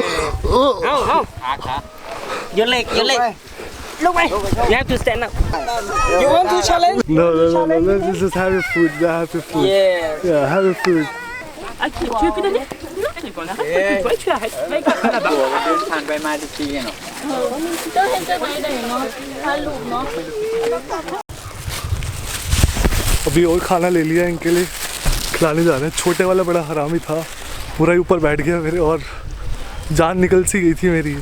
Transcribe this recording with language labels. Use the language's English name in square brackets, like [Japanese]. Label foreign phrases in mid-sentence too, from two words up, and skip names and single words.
[English] How? Your leg. Look away. You have to stand up. You want to challenge? No. Let's just have your food. Yeah, have your food. [French] Tu veux plus donner? Non, tu arrêtes. Va écouter là-bas. [Hindi] अभी और खाना ले लिया इनके लिए, खिलाने जा रहे हैं। छोटे वाला बड़ा हरामी था, पूरा ही ऊपर बैठ गया मेरे और जान निकल सी गई थी मेरी।